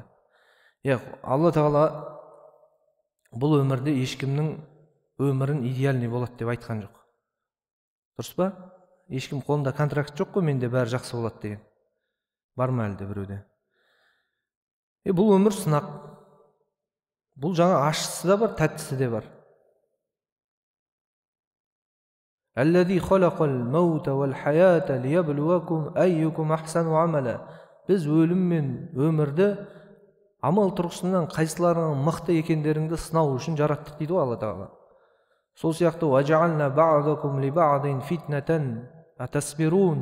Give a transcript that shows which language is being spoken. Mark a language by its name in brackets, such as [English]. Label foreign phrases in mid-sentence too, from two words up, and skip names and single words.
[Kazakh] Алла тағала бұл өмірде ешкімнің өмірін идеальный болады деп айтқан жоқ. Дұрыс па? Ешкім қолында контракт жоқ қой, менде бәрі жақсы болады деген. Бар ма әлде біреуде? Бұл өмір сынақ. Бұл жаңа ащысы да бар, тәттісі де бар. [Arabic] الذي خلق الموت والحياة ليبلوكم أيكم أحسن عملا. [Kazakh] Біз өлім мен өмірді амал тұрғысынан қайсыларының мықты екендеріңді сынау үшін жараттық дейді ғой Алла тағала. Сол сияқты [Arabic] وجعلنا بعضكم لبعض فتنة أتصبرون.